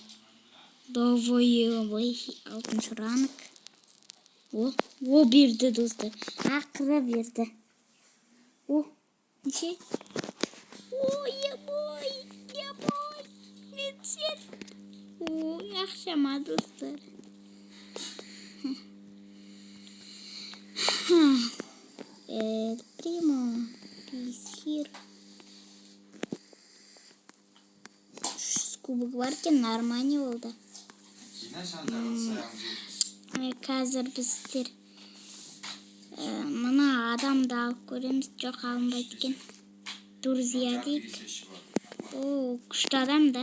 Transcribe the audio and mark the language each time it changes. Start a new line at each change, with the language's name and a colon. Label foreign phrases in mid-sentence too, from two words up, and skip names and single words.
Kazakh: Давай, алтыншы ранг. О, берді достар. Ақыры берді. О, неше? О, ебой. Мен сен. О, ақшама достар.
English: El primo is here.
Kazakh: Кубок бар екен, нормально болды. Қазір біздер мына адамды алып көреміз. Жоқ, алынбайды екен. Друзья дейік. О, күшті адам да.